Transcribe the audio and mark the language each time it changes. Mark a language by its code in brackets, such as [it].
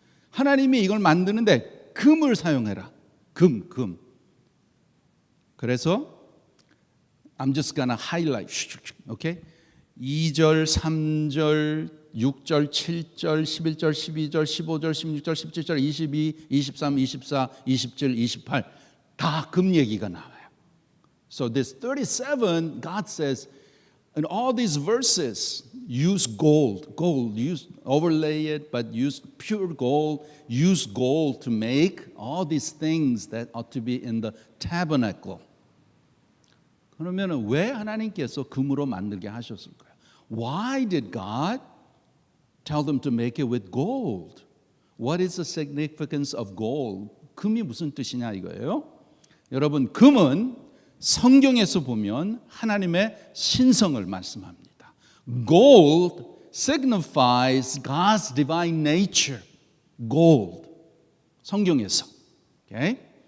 [ko] 하나님이 이걸 만드는데 금을 사용해라. 금. [en] 그래서 I'm just gonna highlight. [ko] Okay? 2절, 3절, 6절, 7절, 11절, 12절, 15절, 16절, 17절, 22, 23, 24, 27, 28 다 금 얘기가 나와요. [en] So this 37, God says, in all these verses, use gold, use overlay it, but use pure gold, use gold to make all these things that ought to be in the tabernacle. [ko] 그러면 왜 하나님께서 금으로 만들게 하셨을까요? [en] Why did God tell them to make it with gold? What is the significance of gold? [ko] 금이 무슨 뜻이냐 이거예요. 여러분, 금은 성경에서 보면 하나님의 신성을 말씀합니다. [en] Gold signifies God's divine nature. Gold. 성경에서. Okay?